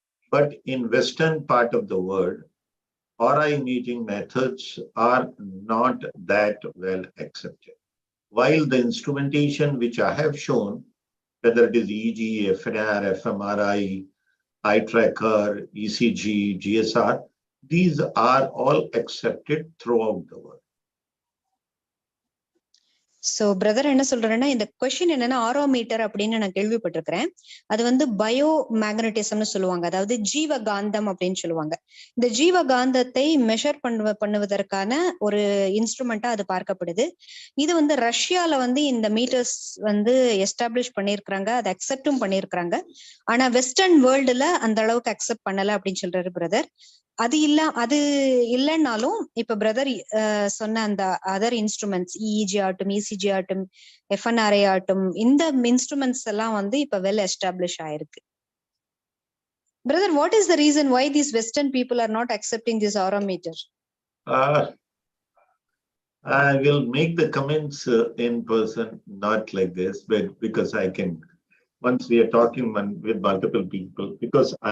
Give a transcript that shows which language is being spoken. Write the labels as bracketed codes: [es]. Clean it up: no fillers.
[en] But in Western part of the world, aura imaging methods are not that well accepted. While the instrumentation which I have shown, whether it is EEG, FNR, fMRI, eye tracker, ECG, GSR, these are all accepted throughout the world. [ta] So brother என்ன சொல்றேன்னா, இந்த question என்னன்னா ஆரோமீட்டர் அப்படின்னு நான் கேள்விப்பட்டிருக்கிறேன். அது வந்து bio மேக்னட்டிசம்னு சொல்லுவாங்க, அதாவது ஜீவகாந்தம் அப்படின்னு சொல்லுவாங்க. இந்த ஜீவகாந்தத்தை மெஷர் பண்ணுவதற்கான ஒரு இன்ஸ்ட்ருமெண்டா அது பார்க்கப்படுது. இது வந்து ரஷ்யால வந்து இந்த மீட்டர்ஸ் வந்து எஸ்டாப்ளிஷ் பண்ணிருக்கிறாங்க, அதை அக்செப்டும் பண்ணிருக்கிறாங்க. ஆனா வெஸ்டர்ன் வேர்ல்டுல அந்த அளவுக்கு அக்செப்ட் பண்ணல அப்படின்னு சொல்றாரு பிரதர். அது இல்லைன்னாலும் இப்ப பிரதர் சொன்ன அந்த அதர் இன்ஸ்ட்ருமெண்ட்ஸ் இஇஜி ஆட்டும், இசிஜி ஆட்டும், எஃப்என்ஆர்ஐ ஆட்டும், இந்த இன்ஸ்ட்ருமெண்ட்ஸ் எல்லாம் வந்து இப்ப வெல் எஸ்டாப்ளிஷ் ஆயிருக்கு. [en] Brother, what is the reason why these western people are not accepting this aura-meter? I will make the comments in person, not like this, but because I can, once we are talking with multiple people, because